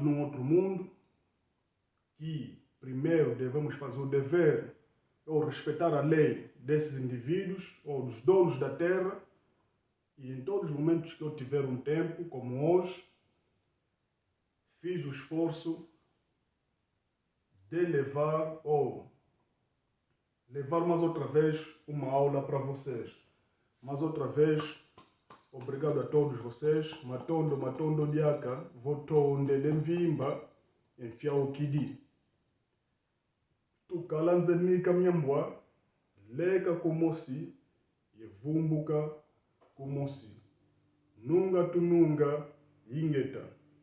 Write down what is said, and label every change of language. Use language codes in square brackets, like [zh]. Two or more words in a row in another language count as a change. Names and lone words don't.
[pt] num outro mundo que primeiro devemos fazer o dever ou respeitar a lei desses indivíduos ou dos donos da terra, e em todos os momentos que eu tiver um tempo, como hoje, fiz o esforço de levar mais outra vez uma aula para vocês. Mais outra vez, obrigado a todos vocês. [kg] Matondo diaka, votonde lemvimba, enfia o kidi. Tukalanze mika myambwa, leka komosi, yevumbuka komosi. Nunga tununga, ingeta.